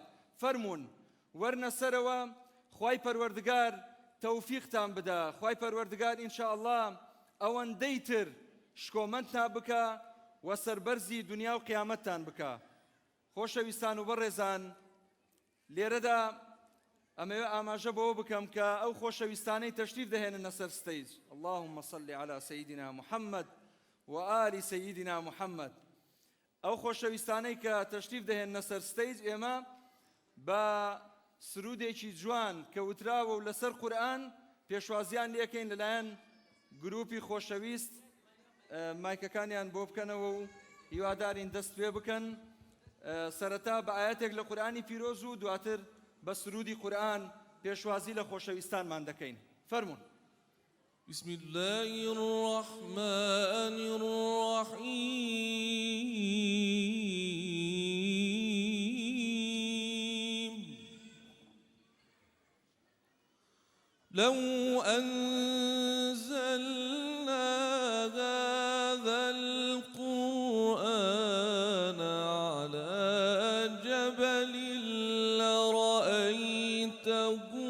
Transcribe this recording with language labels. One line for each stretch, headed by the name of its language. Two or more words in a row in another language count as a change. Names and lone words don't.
Central Kurdish: فەرموون وەرنە سەرەوە، خوای پەروەردگار تەوفیقتان بدە، خوای پەروەردگار
Arabic: ئینشاء الله
Central Kurdish: ئەوەندەی تر شکۆمەندتان بکە و سەربەرزی دنیا و قیامەتتان بکە. خۆشەویستان و بەڕێزان، لێرەدا ئەمەوێ ئاماژە بەوە بکەم کە ئەو خۆشەویستانەی تەشریف دەهێنن سەر ستەیج،
Arabic: اللهم صل على سيدنا محمد وآل سيدنا محمد،
Central Kurdish: ئەو خۆشەویستانەی کە تەشریف دەهێنن سەر ستەیج ئێمە بە سرودێکی جوان کە وتراوە و لەسەر قورئان پێشوازیان لێکەین لەلایەن گروپی خۆشەویست. مایکەکانیان بۆ بکەنەوە و هیوادارین دەست پێ بکەن. سەرەتا بە ئاەتێک لە قورئانی پیرۆز و دواتر بە سرودی قورئان پێشوازی لە خۆشەویستانمان دەکەین. فەرموون.
Arabic: بسم الله الرحمن الرحيم. لو أنزلنا هذا القرآن على جبل لرأيته